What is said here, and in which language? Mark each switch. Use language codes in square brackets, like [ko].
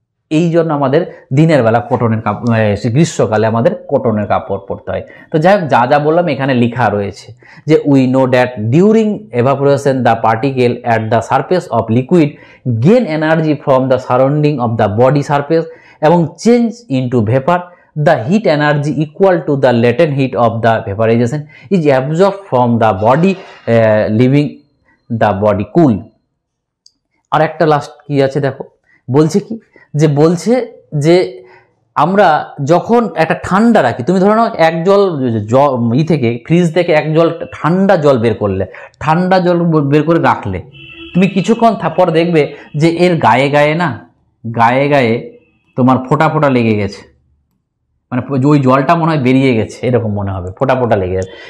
[bn] এই জন্য আমাদের দিনের বেলা কটনের কাপড়, গ্রীষ্মকালে আমাদের কটনের কাপড় পরতে হয়। তো যাই হোক, যা যা বললাম এখানে লেখা রয়েছে, যে [en] We know that during evaporation the particle at the surface of liquid gain energy from the surrounding of the body surface এবং change into vapour, the heat energy equal to the latent heat of the vaporization is absorbed from the body, leaving the body cool। [bn] আর একটা last কি আছে দেখো, বলছে কি যে বলছে যে আমরা যখন একটা ঠান্ডা রাখি, তুমি ধরো না এক জল থেকে ফ্রিজ থেকে এক জল ঠান্ডা জল বের করলে, ঠান্ডা জল বের করে রাখলে, তুমি কিছুক্ষণ পর দেখবে যে এর গায়ে গায়ে না, গায়ে গায়ে তোমার ফোঁটা ফোঁটা লেগে গেছে, মানে ওই জলটা মনে হয় বেরিয়ে গেছে, এরকম মনে হবে, ফোঁটা ফোঁটা লেগে যাবে।